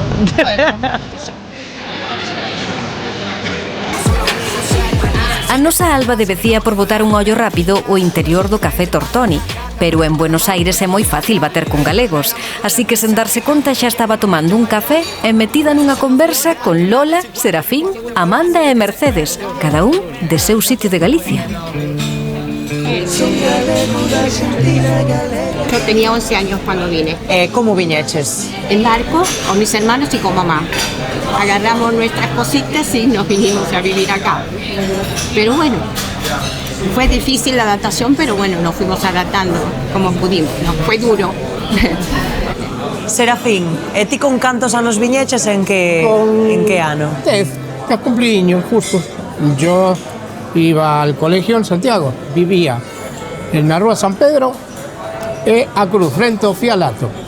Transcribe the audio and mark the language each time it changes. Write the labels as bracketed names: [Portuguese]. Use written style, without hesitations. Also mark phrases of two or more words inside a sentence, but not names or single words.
[Galician] A nosa Alba devecía por botar un ollo rápido o interior do Café Tortoni, pero en Buenos Aires é moi fácil bater con galegos, así que sen darse conta xa estaba tomando un café e metida nunha conversa con Lola, Serafín, Amanda e Mercedes, cada un de seu sitio de Galicia. [Spanish] Yo tenía 11 años cuando vine. [Galician] Como viñeches? [Spanish] En barco, con mis hermanos y con mamá. Agarramos nuestras cositas y nos vinimos a vivir acá. Pero bueno, fue difícil la adaptación, pero bueno, nos fuimos adaptando como pudimos. Nos fue duro. [Galician] Serafín, e ti con cantos anos viñeches en que ano? [Spanish] 10, ya cumplí justo. Yo iba al colegio en Santiago, vivía [Galician] na Rúa San Pedro e a cruz frente ao Fialato.